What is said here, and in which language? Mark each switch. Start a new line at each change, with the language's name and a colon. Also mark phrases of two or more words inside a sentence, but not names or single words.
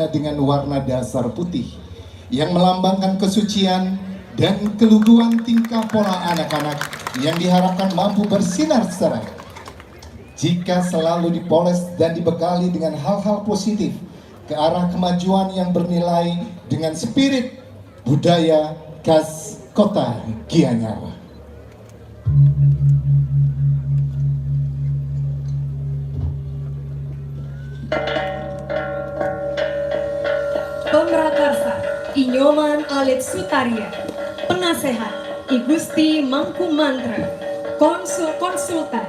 Indonesian: dengan warna dasar putih yang melambangkan kesucian dan keluguan tingkah pola anak-anak yang diharapkan mampu bersinar cerah jika selalu dipoles dan dibekali dengan hal-hal positif ke arah kemajuan yang bernilai dengan spirit budaya khas Kota Gianyar. Pemrakarsa Inyoman Alit Sutaria, penasehat I Gusti Mangku Mantra, konsultan